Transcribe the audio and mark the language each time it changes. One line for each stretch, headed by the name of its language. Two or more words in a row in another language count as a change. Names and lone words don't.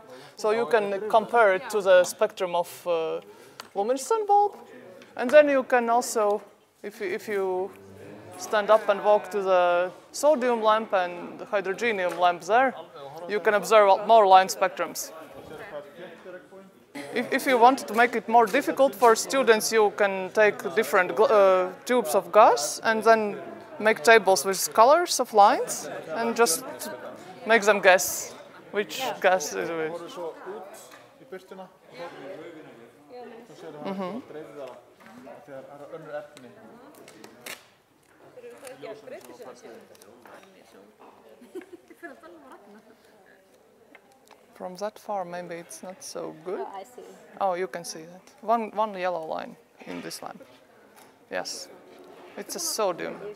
English: So you can compare it to the spectrum of luminescent bulb, and then you can also, if you stand up and walk to the sodium lamp and the hydrogenium lamp there, you can observe more line spectrums. If you want to make it more difficult for students, you can take different tubes of gas and then make tables with colors of lines and just make them guess which gas is with.
Icelandic: Horfðu svo út í birtuna. Svo sér það að dreifir það þegar það er önnur efni.
English: From that far, maybe it's not so good. I see. Oh, you can see that. One yellow line in this lamp. Yes. It's a sodium.